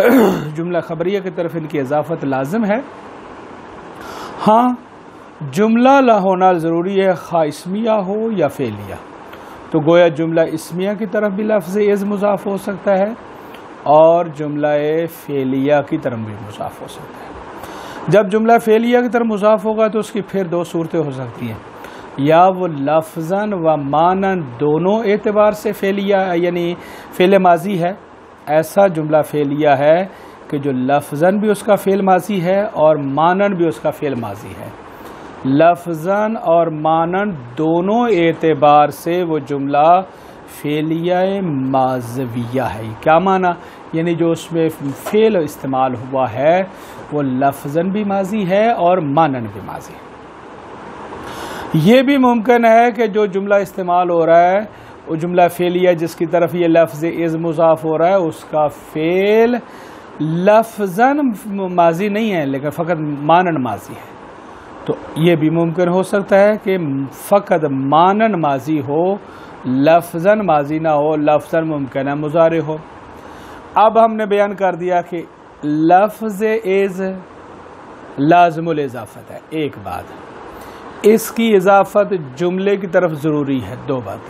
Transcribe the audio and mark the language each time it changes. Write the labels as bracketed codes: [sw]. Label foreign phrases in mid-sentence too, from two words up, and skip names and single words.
[ur] جملہ خبریہ کی طرف ان کی اضافت لازم ہے، ہاں جملہ ہونا ضروری ہے، خواہ اسمیہ ہو یا فعلیہ۔ تو گویا جملہ اسمیہ کی طرف بھی لفظ از مضاف ہو سکتا ہے، اور جملہ فعلیہ کی طرف بھی مضاف ہو سکتا ہے۔ جب جملہ فعلیہ کی طرف مضاف ہوگا تو اس کی پھر دو صورتیں ہو سکتی ہیں، یا وہ لفظاً و معناً دونوں اعتبار سے فعلیہ یعنی فعل ماضی ہے، ایسا جملہ فعلیہ ہے کہ جو لفظاً بھی اس کا فعل ماضی ہے اور معناً بھی اس کا فعل ماضی ہے۔ لفظاً اور معناً دونوں اعتبار سے وہ جملہ فعلیہ ماضویہ ہے۔ کیا معنی؟ یعنی جو اس میں فعل استعمال ہوا ہے وہ لفظاً بھی ماضی ہے اور معناً بھی ماضی ہے۔ یہ بھی ممکن ہے کہ جو جملہ استعمال ہو رہا ہے وہ جملہ فعلیہ جس کی طرف یہ لفظ از مضاف ہو رہا ہے، اس کا فعل لفظاً ماضی نہیں ہے لیکن فقط معناً ماضی ہے۔ تو یہ بھی ممکن ہو سکتا ہے کہ فقط معناً ماضی ہو، لفظاً ماضی نہ ہو، لفظاً ممکن ہے مضارع ہو۔ اب ہم نے بیان کر دیا کہ لفظ از لازم الاضافت ہے، ایک بات، اس کی اضافت جملے کی طرف ضروری ہے، دو باتیں۔